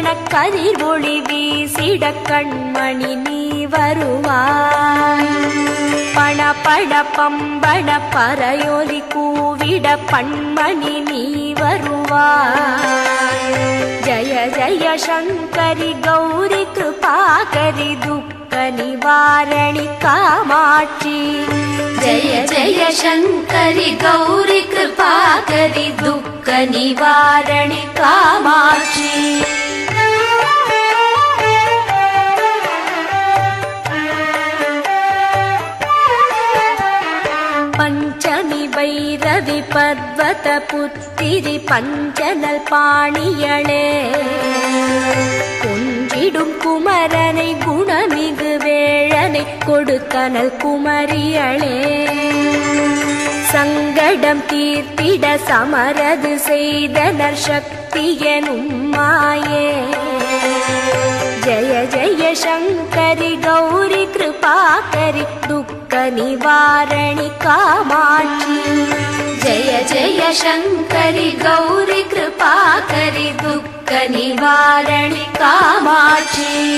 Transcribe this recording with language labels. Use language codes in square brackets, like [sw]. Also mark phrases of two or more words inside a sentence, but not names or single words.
[ta] கதிர் ஒளி வீசிட கண்மணி நீ வருவாய் பண பட பம்பட பறையொலி கூவிட பண்மணி நீ வருவாய் [sa] जय जय शंकरि गौरी कृपाकरि दुःख निवारणि कामाक्षी जय जय शंकरि गौरी कृपाकरि दुःख निवारणि कामाक्षी [ta] பஞ்சமி பைரவி பர்வத புத்திரி பஞ்சநல் பாணியளே கொன்றிடும் குமரனை குணமிகு வேழனை கொடுத்தனல் குமரியளே சங்கடம் தீர்த்திட சமரது செய்தனர் சக்தி எனும் மாயே [sa] जय जय शंकरि गौरी कृपाकरि दुःख निवारणि कामाक्षी जय जय शंकरि गौरी कृपाकरि दुःख निवारणि कामाक्षी